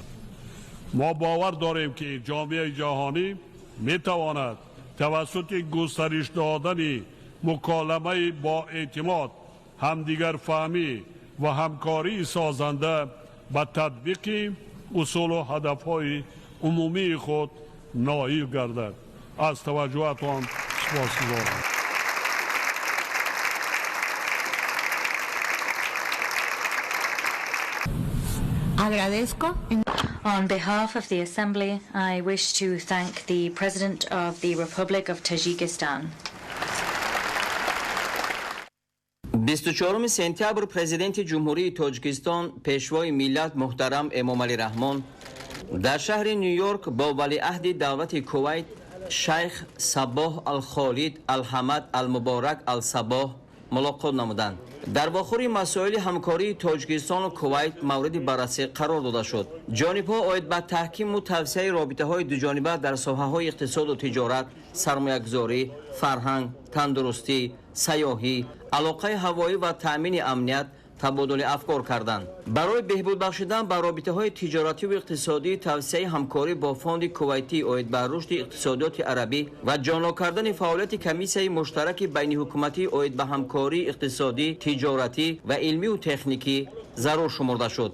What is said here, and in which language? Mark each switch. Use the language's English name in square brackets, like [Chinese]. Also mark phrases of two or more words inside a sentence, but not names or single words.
[Persian] ما باور داریم که جامعه جهانی می تواند توسط گسترش دادن مکالمه با اعتماد، همدیگر فهمی و همکاری سازنده به تطبیق اصول و هدفهای عمومی خود نائل گردد. از توجهتان سپاسگزارم. [English] On behalf of the Assembly, I wish to thank the President of the Republic of Tajikistan. [Persian] 24 سپتامبر پرزیدنت جمهوری تاجیکستان پیشوای ملت محترم امامعلی رحمان در شهر نیویورک با ولیعهد دولت کویت شیخ صباح الخالد الحمد المبارک الصباح ملاقات نمودند. در واخور مسائل همکاری تاجیکستان و کویت مورد بررسی قرار داده شد. جانب‌ها آید به تحکیم و توسعه رابطه‌های دوجانبه در ساحه‌های اقتصاد و تجارت، سرمایه‌گذاری، فرهنگ، تندرستی، سیاحی، علاقه هوایی و تأمین امنیت [Tajik] табодули афкор карданд. барои беҳбуд бахшидан ба робитаҳои тиҷоративу иқтисодӣ, тавсеяи ҳамкорӣ бо фонди кувайтӣ оид ба рушди иқтисодиёти арабӣ ва ҷонло кардани фаъолияти комиссияи муштараки байниҳукуматӣ оид ба ҳамкории иқтисодӣ, тиҷоратӣ ва илмиву техникӣ зарур шумурда шуд.